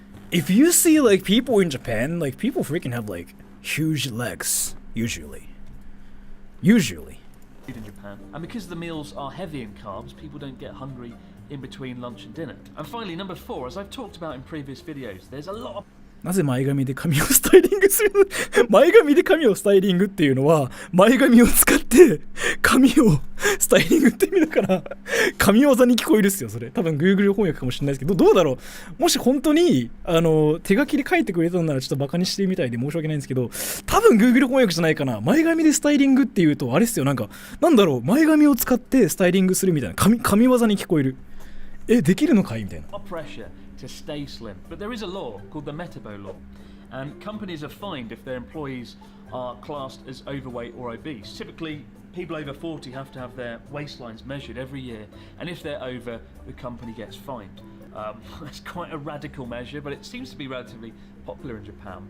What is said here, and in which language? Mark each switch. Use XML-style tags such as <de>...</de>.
<en>If you see like people in Japan, like people freaking have like huge legs usually. in Japan. And because the meals are heavy in carbs, people don't get hungry in between lunch and dinner. And finally, number 4, as I've talked about in previous videos, there's a lot of</en> <ja>なぜ前髪で髪をスタイリングするの前髪で髪をスタイリングっていうのは、前髪を使って髪をスタイリングって意味だから、神業に聞こえるっすよ、それ。多分 Google 翻訳かもしれないですけど、どうだろう。もし本当に、手書きで書いてくれたのならちょっとバカにしてるみたいで申し訳ないんですけど、多分 Google 翻訳じゃないかな。前髪でスタイリングっていうと、あれっすよ、なんか、なんだろう、前髪を使ってスタイリングするみたいな、神業に聞こえる。できるのかいみたいな。</ja> <en>Pressure to stay slim. But there is a law called the Metabo law, and companies are fined if their employees are classed as overweight or obese. Typically, people over 40 have to have their waistlines measured every year, and if they're over, the company gets fined. That's quite a radical measure, but it seems to be relatively popular in Japan.</en>